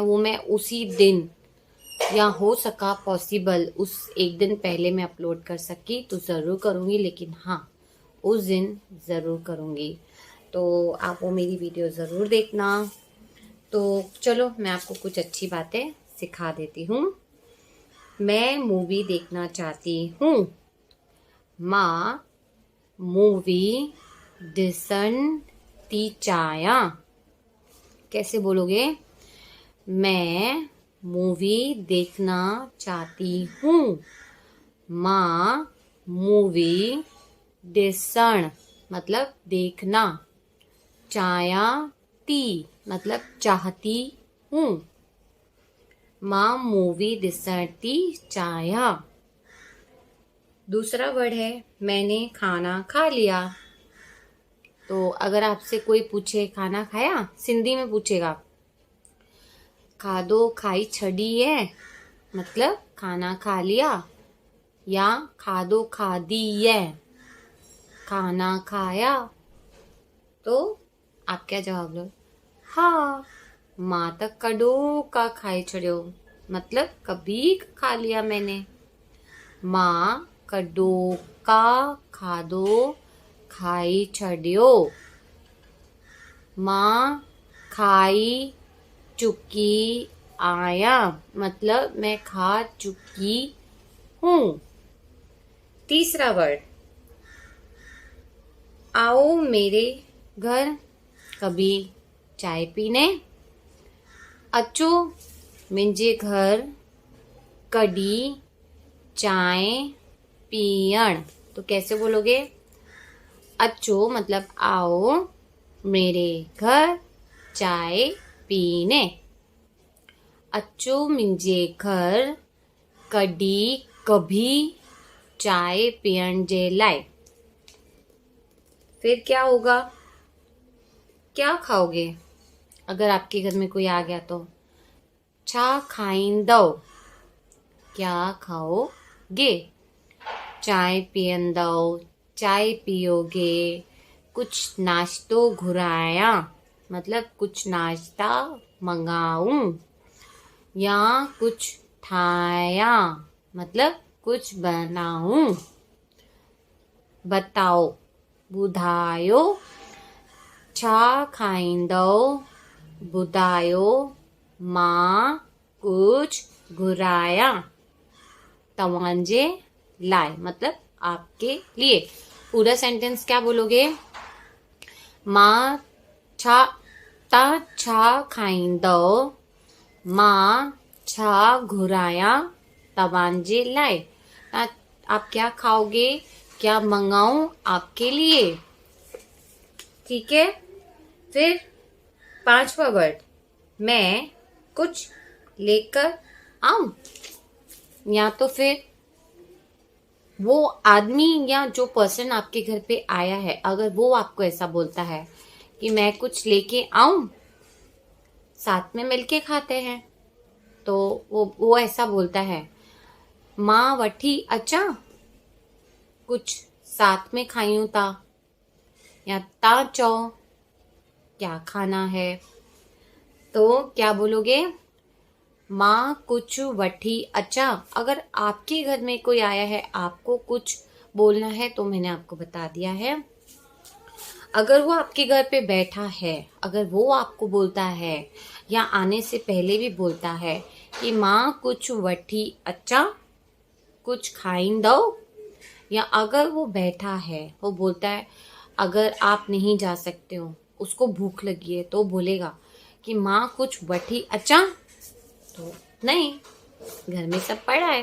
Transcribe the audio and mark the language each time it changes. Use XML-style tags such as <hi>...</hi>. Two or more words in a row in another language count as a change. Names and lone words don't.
<hi>वो मैं उसी दिन, या हो सका पॉसिबल उस एक दिन पहले मैं अपलोड कर सकी तो ज़रूर करूँगी, लेकिन हाँ, उस दिन ज़रूर करूँगी। तो आप वो मेरी वीडियो ज़रूर देखना। तो चलो, मैं आपको कुछ अच्छी बातें सिखा देती हूँ। मैं मूवी देखना चाहती हूँ।</hi> <sd>मां मूवी ॾिसण थी चाहियां।</sd> <hi>कैसे बोलोगे? मैं मूवी देखना चाहती हूँ।</hi> <sd>मां मूवी ॾिसण</sd> <hi>मतलब देखना,</hi> <sd>चाहियां थी</sd> <hi>मतलब चाहती हूँ।</hi> <sd>मां मूवी ॾिसण थी चाहियां।</sd> <hi>दूसरा वर्ड है मैंने खाना खा लिया। तो अगर आपसे कोई पूछे खाना खाया, सिंधी में पूछेगा</hi> <sd>खाधो खाई छड़ी है,</sd> <hi>मतलब खाना खा लिया, या</hi> <sd>खाधो खादी है,</sd> <hi>खाना खाया। तो आप क्या जवाब दो?</hi> <sd>हाँ, मां तक कॾो का खाई छड़ियो,</sd> <hi>मतलब कभी खा लिया मैंने।</hi> <sd>मां कॾो का खाधो खाई छड़ियो। मां खाई चुकी आया,</sd> <hi>मतलब मैं खा चुकी हूँ। तीसरा वर्ड, आओ मेरे घर कभी चाय पीने।</hi> <sd>अचो मुंहिंजे घर कॾी चाय पियण।</sd> <hi>तो कैसे बोलोगे? अचो मतलब आओ मेरे घर चाय पीने।</hi> <sd>अचो मुंहिंजे घर कॾी कभी चाय पियण जे लाइ।</sd> <hi>फिर क्या होगा? क्या खाओगे अगर आपके घर में कोई आ गया तो?</hi> <sd>छा खाईंदव,</sd> <hi>क्या खाओगे?</hi> <sd>चाय पियंदव,</sd> <hi>चाय पियोगे।</hi> <sd>कुछ नाश्तो घुराया,</sd> <hi>मतलब कुछ नाश्ता मंगाऊं।</hi> <sd>या कुछ ठाया,</sd> <hi>मतलब कुछ बनाऊं। बताओ,</hi> <sd>ॿुधायो। छा खाईंदव, ॿुधायो। मां कुछ घुराया तव्हांजे लाइ,</sd> <hi>मतलब आपके लिए। पूरा सेंटेंस क्या बोलोगे?</hi> <sd>मां छा खाईंदव, मां छा घुराया तव्हांजे लाइ।</sd> <hi>आप क्या खाओगे, क्या मंगाऊं आपके लिए? ठीक है। फिर पांचवा वर्ड, मैं कुछ लेकर आऊं, या तो फिर वो आदमी या जो पर्सन आपके घर पे आया है, अगर वो आपको ऐसा बोलता है कि मैं कुछ लेके आऊं, साथ में मिलके खाते हैं, तो वो ऐसा बोलता है,</hi> <sd>माँ वठी अचा,</sd> <hi>कुछ साथ में खायूं ता, या ता चौ क्या खाना है, तो क्या बोलोगे?</hi> <sd>माँ कुछ वठी अचा।</sd> <hi>अगर आपके घर में कोई आया है, आपको कुछ बोलना है, तो मैंने आपको बता दिया है। अगर वो आपके घर पे बैठा है, अगर वो आपको बोलता है या आने से पहले भी बोलता है कि</hi> <sd>माँ कुछ वठी अचा,</sd> <hi>कुछ खाइन दो, या अगर वो बैठा है, वो बोलता है अगर आप नहीं जा सकते हो, उसको भूख लगी है, तो बोलेगा कि</hi> <sd>माँ कुछ वठी अचा,</sd> <hi>तो नहीं, घर में सब पड़ा है।</hi>